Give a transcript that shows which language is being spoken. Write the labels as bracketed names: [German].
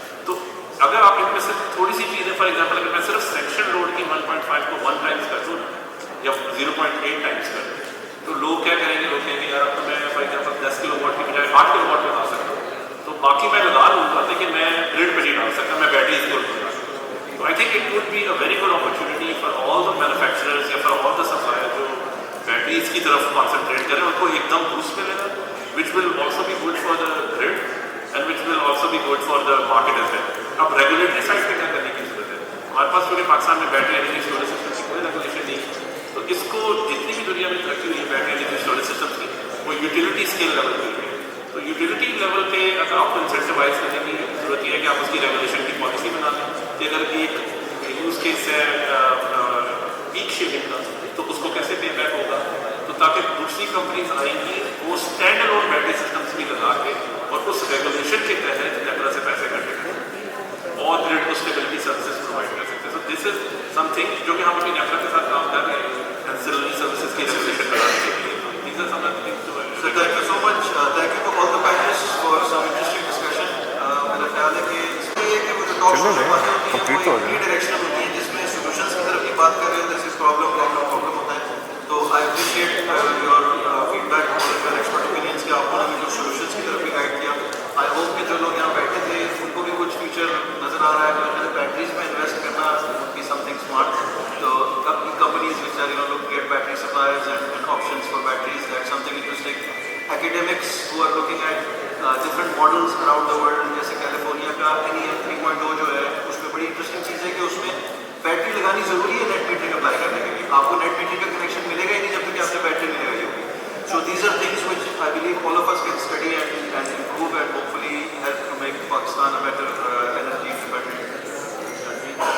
[Urdu] تو اگر آپ ان میں سے تھوڑی سی چیزیں, فار ایگزامپل اگر میں صرف سیکشن روڈ کی 1.5 کو 1 ٹائمس کر دوں یا 0.8 ٹائمس کر دوں تو لوگ کیا کریں گے؟ لوگ کہیں گے یار اب تو میں فار ایگزامپل 10 کلو واٹ کی بجائے 8 کلو واٹ لگا سکتا ہوں, تو باقی میں لگا لوں گا لیکن میں گریڈ پہ نہیں ڈال سکتا, میں بیٹریز کو لوں گا. [English] So I think it would be a very good opportunity for all the manufacturers [Urdu] یا [English] for all the suppliers [Urdu] جو بیٹریز کی طرف [English] concentrate [Urdu] کریں, ان کو ایک دم [English] boost [Urdu] ملے گا, [English] which will also be good for the grid and which will also be good for the market as well. [Urdu] اب regulatory side پہ کیا کرنے کی ضرورت ہے؟ ہمارے پاس پورے پاکستان میں بیٹری انرجی اسٹوریج سسٹم کی کوئی ریگولیشن نہیں ہے. تو اس کو جتنی بھی دنیا میں ترقی ہوئی ہے بیٹری انرجی اسٹوریج سسٹم کی, وہ یوٹیلیٹی اسکیل لیول پہ ہے. تو یوٹیلیٹی لیول پہ اگر آپ کو انسینٹیوائز کرنے کی ضرورت یہ ہے کہ آپ اس کی ریگولیشن کی پالیسی بنا لیں کہ اگر ایک یوز کیس ہے پیک شیلنگ کا تو اس کو کیسے پے بیک ہوگا, تو تاکہ دوسری کمپنیز آئیں گی وہ اسٹینڈ الون بیٹری سسٹمس بھی لگا کے اور اس ریگولیشن کے تحت طرح سے پیسے کٹے اور گریڈ کو اسٹیبلٹی سروسز پرووائڈ کر سکتے ہیں. [English] so this is something [Urdu] جو کہ ہم اپنی نیفرا کے ساتھ کام کر رہے ہیں اینسلری سروسز کی ریگولیشن بنانے کے لیے. [English] These are some of the things. So thank you so much. Thank you to all the panelists for some interesting discussion. [Urdu] میرا خیال ہے کہ اس میں یہ کہ وہ جو ٹاک شو کی باتیں ہوتی ہیں وہ ایک ڈائریکشنل ہوتی ہیں جس میں سولوشنس کی طرف کی بات کر رہے ہیں, [English] this is problem [Urdu] ہوتا ہے. تو [English] I appreciate your feedback [Urdu] اور [English] your expert opinions [Urdu] کہ آپ نے ہمیں جو سولوشنس کی طرف بھی گائڈ کیا. [English] I hope [Urdu] کہ جو لوگ یہاں بیٹھے تھے ان کو بھی کچھ فیوچر نظر آ رہا ہے. تو بیٹریز میں انویسٹ کرنا [English] would be something smart. [Urdu] تو [English] companies which are looking at battery suppliers and options for batteries, that's something interesting. Academics who are looking at different models around the world, [Urdu] جیسے California کا NEM 3.0 جو ہے اس میں بڑی interesting چیز ہے کہ اس میں بیٹری لگانی ضروری ہے نیٹ میٹرنگ اپلائی کرنے کے لیے. آپ کو نیٹ میٹرنگ کا کنیکشن ملے گا ہی نہیں جب تک کہ آپ سے بیٹری نہیں لگائی ہوگی. [English] So these are things which I believe all of us can study and improve and hopefully help to make Pakistan a better energy independent country.